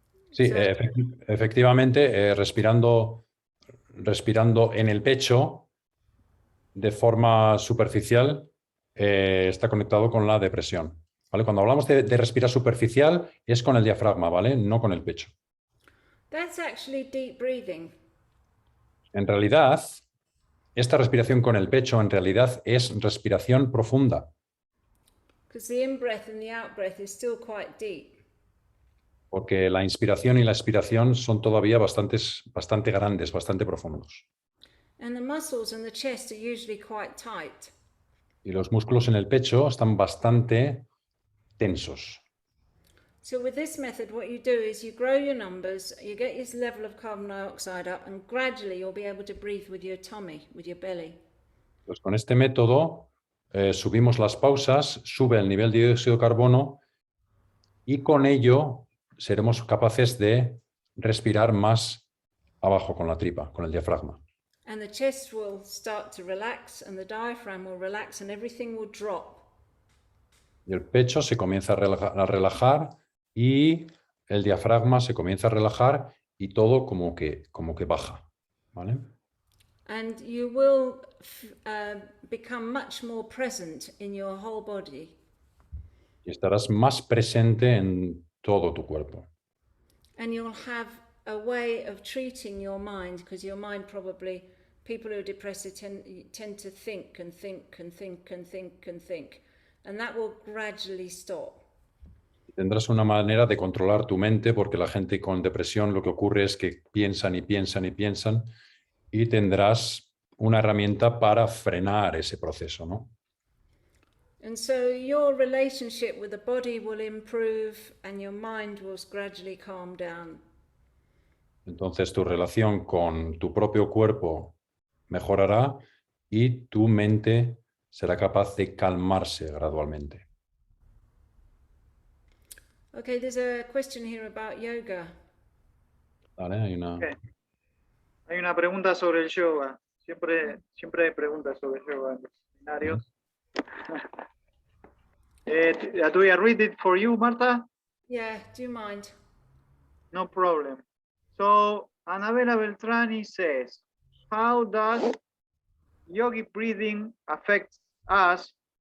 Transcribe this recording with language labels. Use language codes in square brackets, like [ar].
[es] Sí, efectivamente, respirando en el pecho de forma superficial está conectado con la depresión. ¿Vale? Cuando hablamos de respirar superficial es con el diafragma, ¿vale? No con el pecho. [en] That's actually deep breathing. [es] En realidad, esta respiración con el pecho en realidad es respiración profunda. [en] Because the in-breath and the out-breath is still quite deep. [es] Porque la inspiración y la expiración son todavía bastante grandes, bastante profundos. [en] And the muscles in the chest are usually quite tight. [es] Y los músculos en el pecho están bastante tensos. [en] So with this method, what you do is you grow your numbers, you get your level of carbon dioxide up, and gradually you'll be able to breathe with your tummy, with your belly. [es] Pues con este método subimos las pausas, sube el nivel de dióxido de carbono y con ello seremos capaces de respirar más abajo con la tripa, con el diafragma. [en] And the chest will start to relax and the diaphragm will relax and everything will drop. [es] Y el pecho se comienza a relajar y el diafragma se comienza a relajar y todo como que baja, ¿vale? [en] And you will become much more present in your whole body. [es] Y estarás más presente en todo tu cuerpo. [en] And you'll have a way of treating your mind, because your mind probably, people who are depressed tend to think and think and think and think and think. And that will gradually stop. [es] Tendrás una manera de controlar tu mente porque la gente con depresión lo que ocurre es que piensan y piensan y piensan y tendrás una herramienta para frenar ese proceso, ¿no? [en] And so your relationship with the body will improve and your mind will gradually calm down. [es] Entonces tu relación con tu propio cuerpo mejorará y tu mente será capaz de calmarse gradualmente. [en] Okay, there's a question here about yoga. [es] ¿Vale? Hay una... Ok. Hay una pregunta sobre el yoga. Siempre hay preguntas sobre yoga en los seminarios. [en] Do I read it for you, Marta? Yeah, do you mind? No problem. So, Anabela Beltrani says, how does yogic breathing affect us?